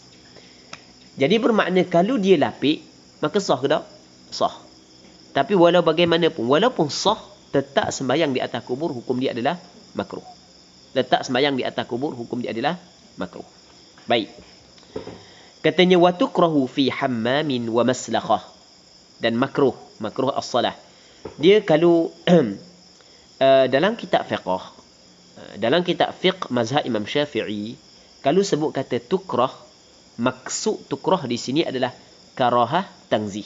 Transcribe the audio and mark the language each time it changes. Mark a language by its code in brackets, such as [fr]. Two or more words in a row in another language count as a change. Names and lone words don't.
[ms] Jadi bermakna kalau dia lapik, maka sah ke tak? Sah. Tapi walau bagaimanapun, walaupun sah, tetap sembahyang di atas kubur hukum dia adalah makruh. Letak sembahyang di atas kubur hukum dia adalah makruh. Baik. [ar] Katanya وتكره في حمام ومسلخة. [ms] Dan [ar] مكروه الصلاة. [ms] Dia kalau dalam kitab fiqh mazhab Imam Syafi'i, kalau sebut kata tukrah, maksud tukrah di sini adalah [ar] كراهة تنزيه.